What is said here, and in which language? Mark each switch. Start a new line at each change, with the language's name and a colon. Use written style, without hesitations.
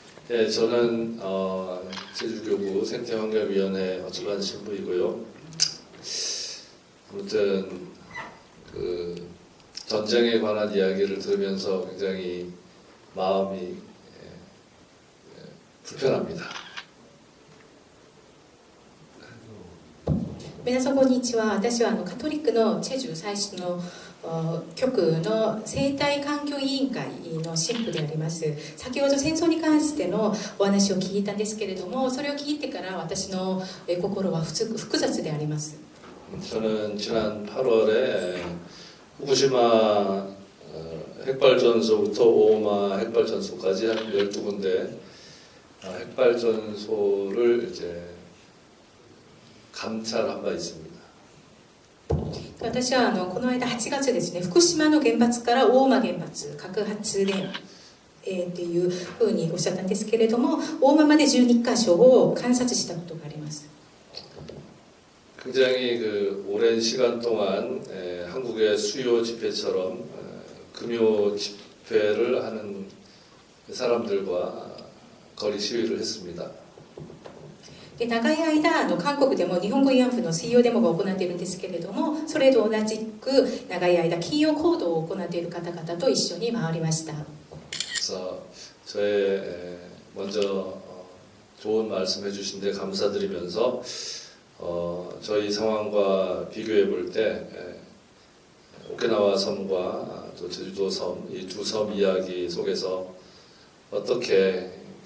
Korean: 예, 저는 제주교구 생태환경위원회 어쩌반 신부이고요. 아무튼 그 전쟁에 관한 이야기를 들으면서 굉장히 마음이 불편합니다.
Japanese: 皆さんこんにちは。私はカトリックのチェジュ最新の局の生態環境委員会の神父であります。先ほど戦争に関してのお話を聞いたんですけれども、それを聞いてから私の心は複雑であります。
Korean: 저는 지난 8월에 후쿠시마 핵발전소부터 오호마 핵발전소까지 한 12군데 핵발전소를 이제 감찰한 바 있습니다.
Japanese: 私はこの間8月ですね、福島の原発から大間原発核発電っていうふうにおっしゃったんですけれども、大間まで12カ所を観察したことがあります。
Korean: 굉장히 그 오랜 시간 동안 한국의 수요 집회처럼 금요 집회를 하는 사람들과 거리 시위를 했습니다.
Japanese: で長い間韓国でも日本語慰安婦の水曜デモが行っているんですけれども、それと同じく長い間金曜行動を行っている方々と一緒に回りました。
Korean: 그래서 저의 먼저 좋은 말씀해 주신 데 감사드리면서 저희 상황과 비교해 볼 때 오키나와 섬과 또 제주도 섬, 이 두 섬 이야기 속에서 어떻게